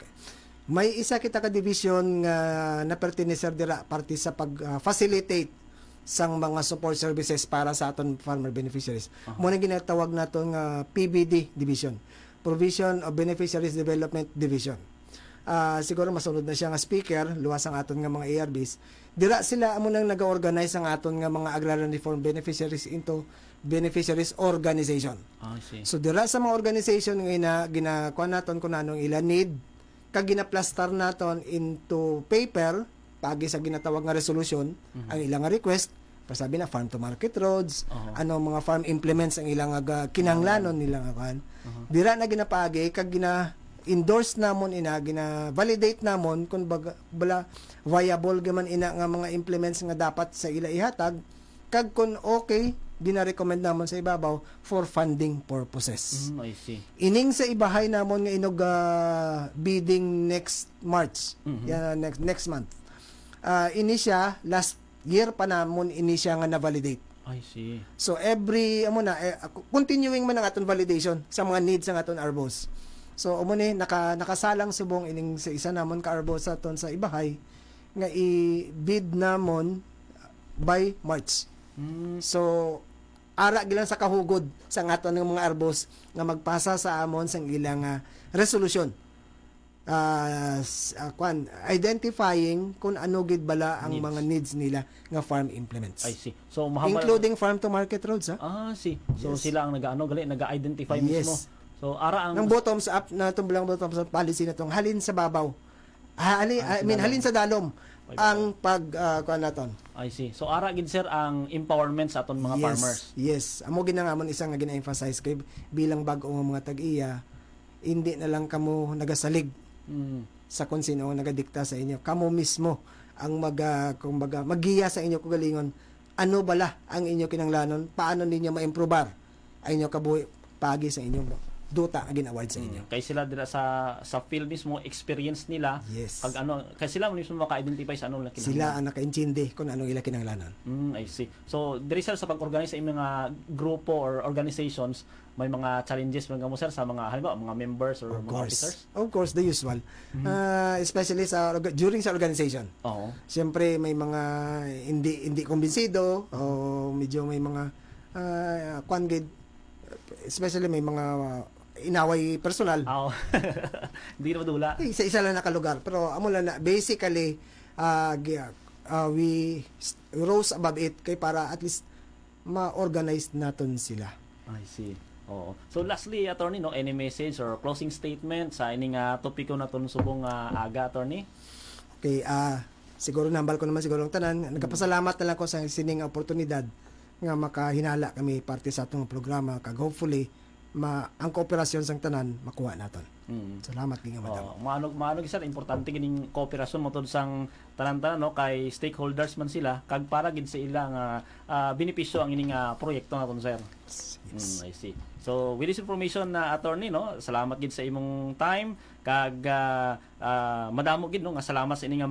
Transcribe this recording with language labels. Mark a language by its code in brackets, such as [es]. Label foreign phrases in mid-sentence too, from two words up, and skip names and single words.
[hil] May isa kita ka division nga napertenecer dira parte sa pag-facilitate sang mga [en] support services [hil] para sa aton [en] farmer beneficiaries. [hil] Muna ginatawag naton nga PBD division, Provision of Beneficiaries Development Division. siguro masunod na siya nga speaker, luwas ang aton nga mga ARBs. Dira sila amo nang nag-organize ang aton nga mga [en] agrarian reform beneficiaries into beneficiaries organization. I see. [hil] So dira sa mga organization nga ginakuha naton kung anong ila need, kag ginaplastar naton [en] into paper [hil] pagi sa ginatawag nga resolution ang ilang nga request. Pasabi na [en] farm to market roads, [hil] ano mga [en] farm implements [hil] ang ilang kinahanglanon nilang akan. Dira na ginapagi kag endorse namon gina-validate namon kung bala viable gaman ina nga mga implements nga dapat sa ila ihatag kag kung okay gina-recommend namon sa ibabaw [en] for funding purposes. I see. [hil] Ining sa ibahay namon nga inog bidding [en] next March, next month. [hil] Ini siya [en] last year [hil] pa namon ini siya nga na-validate. [en] I see. [hil] So [en] every continuing [hil] man ang aton validation sa mga needs ng aton arbos. So amo ni nakasalang subong ining sa isa namon ka arbos aton sa ibahay nga i-bid namon by March. So ara gilang sa kahugod sa aton ng mga arbos nga magpasa sa amon sang ilang resolution. Identifying kung ano gid bala ang mga needs nila nga [en] farm implements. I see. So including farm to market roads, ha? See. [hil] So sila ang nag-identify mismo. So ara ang ng [en] bottoms up [hil] na tumbulang [en] bottoms up policy [hil] na tong halin sa babaw. Halin sa dalom ang kuan naton. [en] I see. [hil] So ara gid sir ang empowerment sa aton mga farmers. [en] Yes. [hil] Amo ginangamon isang nga gina-emphasize kay bilang bag-o nga mga tag-iya, hindi na lang kamo nagasalig sa kung sino ang nagadikta sa inyo. Kamo mismo ang kumbaga maggiya sa inyo kagalingon. Ano bala ang inyo kinanglanon? Paano ninyo ma-improbar ang inyo kabuhi pagi sa inyo duta nga gin-award sa inyo. Kay sila dira sa field mismo experience nila pag kay sila mismo maka-identify sa ano kinahanglan. Sila ang naka-intindi kung anong ila kinahanglanon. [en] I see. [hil] So diri sir sa pag-organize sa mga grupo or organizations may mga challenges mga mo sir sa mga halimbawa mga members or mga officers? [en] Of course, the usual. Especially during sa organization. [hil] Siyempre may mga hindi kumbinsido o medyo may mga especially may mga inaway personal. Hindi na madula. Isa lang nakalugar. Pero amo lang na, [en] basically, we rose above it [hil] kay para [en] at least ma-organize [tl] natin sila. [en] I see. So lastly, attorney, any message or closing statement [hil] sa ining topiko naton subong aga, [en] attorney? [hil] Okay, siguro nambal ko naman siguro ang tanan. Nagpasalamat na lang ko sa sining oportunidad nga makahinala kami parte sa atong programa kag hopefully ang kooperasyon sang tanan makuha naton. Salamat nga madam. Maano sir importante gining kooperasyon mo sang tanan-tanan kay stakeholders man sila kag para gid sa ilang benepisyo ang ining proyekto naton sir. [en] Yes. I see. So with this information [hil] attorney salamat gid sa imong time kag madamo gid nga salamat sa ining